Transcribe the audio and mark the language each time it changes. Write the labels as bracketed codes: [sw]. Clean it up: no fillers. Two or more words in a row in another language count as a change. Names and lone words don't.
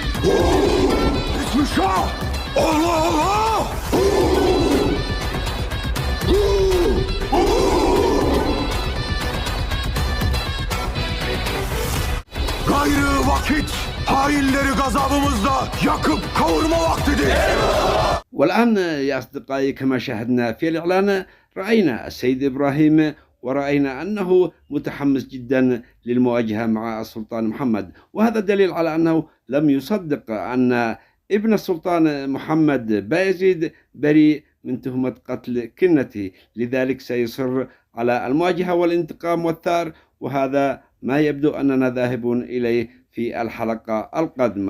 [tr] Yetişmiş ha! Allah Allah! Gayrı vakit, hainleri gazabımızla yakıp kavurma vaktidir. [ar] والآن يا أصدقائي كما شاهدنا في الإعلان رأينا السيد إبراهيم، ورأينا أنه متحمس جدا للمواجهة مع السلطان محمد، وهذا دليل على أنه لم يصدق أن ابن السلطان محمد بايزيد بريء من تهمة قتل كنته، لذلك سيصر على المواجهة والانتقام والثار، وهذا ما يبدو أننا ذاهبون إليه في الحلقة القادمة.